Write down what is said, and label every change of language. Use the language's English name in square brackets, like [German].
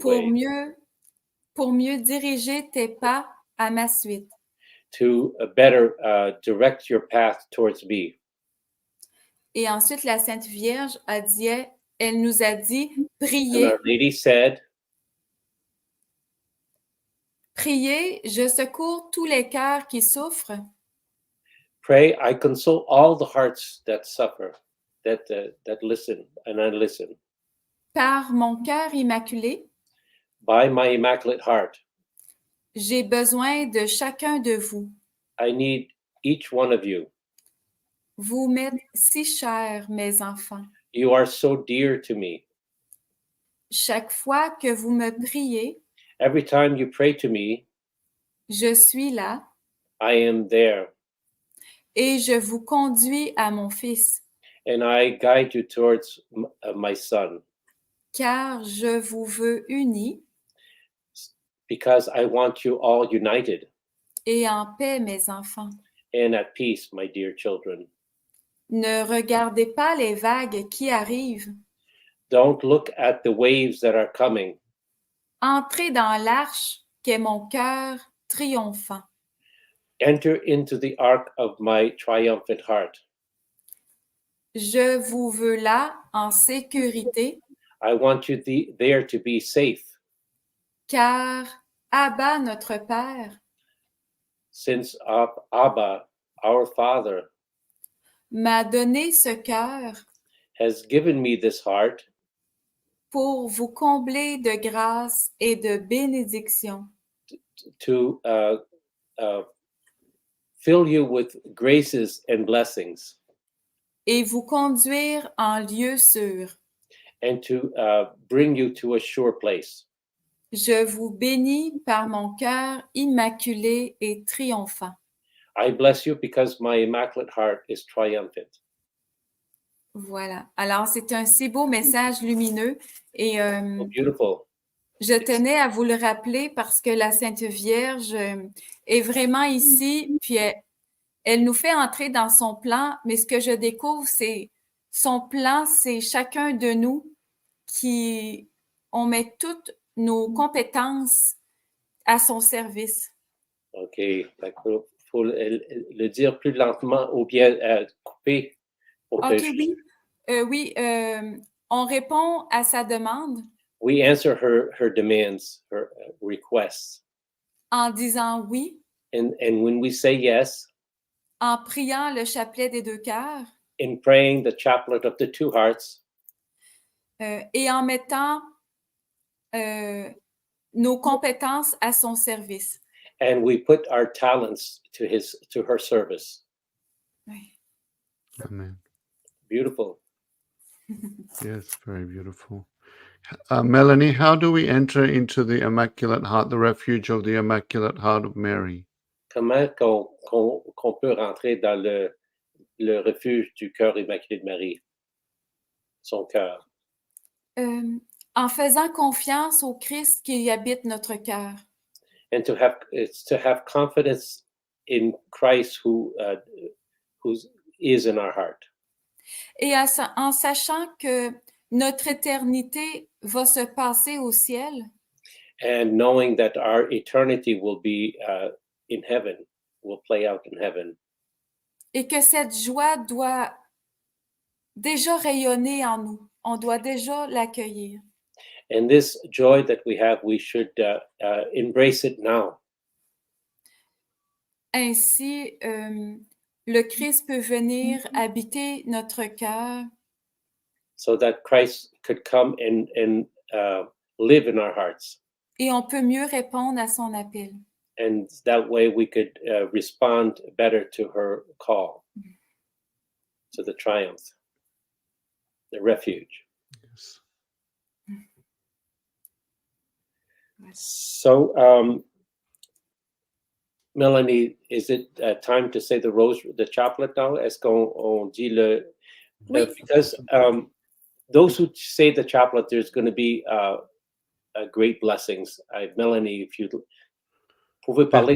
[French] pour [English] way, [French] mieux diriger tes pas à ma suite. [English] to better direct your path towards me. [French] Et ensuite, la Sainte Vierge elle nous a dit, [English] And [French] priez, [English] Our Lady said, [French] priez, je secours tous les cœurs qui souffrent [English] pray, I console all the hearts that suffer, that listen, and I listen. [French] par mon cœur immaculé. [English] By my Immaculate Heart, [French] J'ai besoin de chacun de vous. [English] I need each one of you. [French] Vous m'êtes si chers, mes enfants. [English] You are so dear to me. [French] Chaque fois que vous me priez, [English] Every time you pray to me, [French] je suis là [English] I am there, [French] et je vous conduis à mon Fils, [English] and I guide you towards my Son, [French] car je vous veux unis [English] because I want you all united [French] et en paix, mes enfants. [English] and at peace, my dear children. [French] Ne regardez pas les vagues qui arrivent. [English] Don't look at the waves that are coming. [French] Entrez dans l'arche qu'est mon cœur triomphant. [English] Enter into the ark of my triumphant heart. [French] Je vous veux là en sécurité, [English] I want you there to be safe, [French] car Abba, notre Père, [English] since Abba, our Father, [French] m'a donné ce cœur [English] has given me this heart [French] pour vous combler de grâce et de bénédiction. [English] to fill you with graces and blessings, [French] Et vous conduire en lieu sûr. [English] and to bring you to a sure place. [French] Je vous bénis par mon cœur immaculé et triomphant. [English] I bless you because my Immaculate Heart is triumphant. [French] Voilà. Alors, c'est un si beau message lumineux et [English] So beautiful. [French] je tenais à vous le rappeler parce que la Sainte Vierge est vraiment ici, puis elle nous fait entrer dans son plan, mais ce que je découvre, c'est son plan, c'est chacun de nous on met toutes nos compétences à son service. [English] OK. [French] Faut le dire plus lentement ou bien couper pour que OK, oui, on répond à sa demande [English] we answer her demands, her requests. [French] en disant oui, [English] And when we say yes, [French] en priant le chapelet des deux cœurs [English] in praying the chaplet of the two hearts, [French] et en mettant nos compétences à son service. [English] and we put our talents to her service. [French] Oui. [English] Amen. Beautiful. Yes, very beautiful. Melanie, how do we enter into the Immaculate Heart, the refuge of the Immaculate Heart of Mary? [French] Comment qu'on peut rentrer dans le refuge du cœur immaculé de Marie, son cœur? En faisant confiance au Christ qui habite notre cœur. [English] And to have confidence in Christ who is in our heart. [French] Et en sachant que notre éternité va se passer au ciel. [English] And knowing that our eternity will be in heaven, will play out in heaven. [French] Et que cette joie doit déjà rayonner en nous. On doit déjà l'accueillir. [English] And this joy that we have, we should embrace it now. [French] Ainsi, le Christ peut venir habiter notre cœur. [English] So that Christ could come and live in our hearts. [French] Et on peut mieux répondre à son appel. [English] And that way we could respond better to her call, to the triumph, the refuge. Yes. So, Melanie, is it time to say the chaplet now? [French] Est-ce qu'on dit le... Oui. [English] Because those who say the chaplet, there's going to be great blessings. Melanie, if you [French] pouvez parler